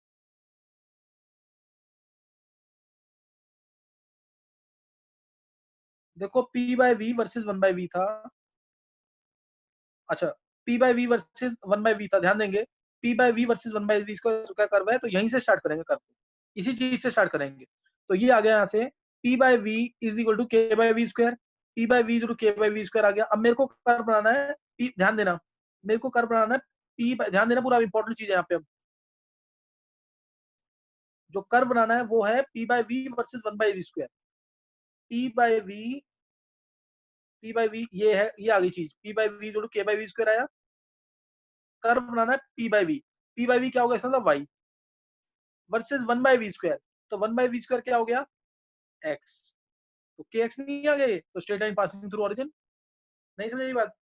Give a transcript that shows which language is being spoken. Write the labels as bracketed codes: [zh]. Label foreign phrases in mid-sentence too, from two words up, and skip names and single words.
[hi] देखो P by V वर्सेज 1/V था। अच्छा P by V वर्सेज 1/V था, ध्यान देंगे। P by V वर्सेज 1/V का कर्व है, तो यहीं से स्टार्ट करेंगे कर्व, इसी चीज से स्टार्ट करेंगे। तो ये आ गया यहाँ से P by V [en] is equal to [hi] K by V स्क्वायर। P by V जो K by V स्क्वायर आ गया। अब मेरे को कर्व बनाना है, ध्यान देना, मेरे को कर्व बनाना है ध्यान देना, पूरा इंपॉर्टेंट चीज है यहाँ पे। अब जो कर्व बनाना है वो है P by V वर्सेज 1/V स्क्वायर। P by V ये है, ये आ गई चीज। P by V जो K by V स्क्वायर आया। कर्व बनाना है P by V। P by V क्या होगा इसका मतलब y वर्सेज 1/V स्क्वायर। तो 1/V स्क्वायर क्या हो गया? x। तो kx नहीं आ गए, तो [en] straight line passing through origin. [hi] नहीं समझ ये बात?